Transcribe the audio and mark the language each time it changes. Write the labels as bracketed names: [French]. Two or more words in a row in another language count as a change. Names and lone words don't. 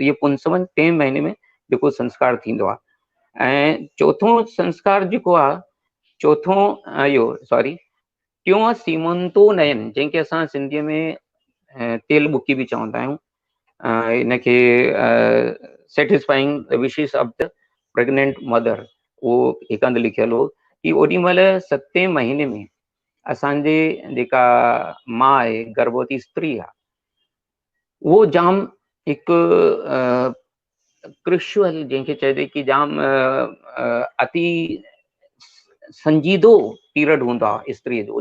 [Sindhi] इहे पुंसवन 3 महीने में जेको संस्कार थींदो आहे। ऐं चोथों संस्कार जेको आहे, टियों आहे सीमंतोनयन, जंहिंखे असां सिंधीअ में तेल बुकी बि चवंदा आहियूं। [English] इनखे satisfying the wishes of the pregnant mother, [Sindhi] उहो हिकु हंधि लिखियलु हो कि ओॾी महिल 7 महीने में असांजे जेका माउ आहे, गर्भवती स्त्री आहे, उहो जाम हिकु क्रुशियल जंहिंखे चइजे कि जाम अति संजीदो पीरियड हूंदो आहे स्त्रीअ जो।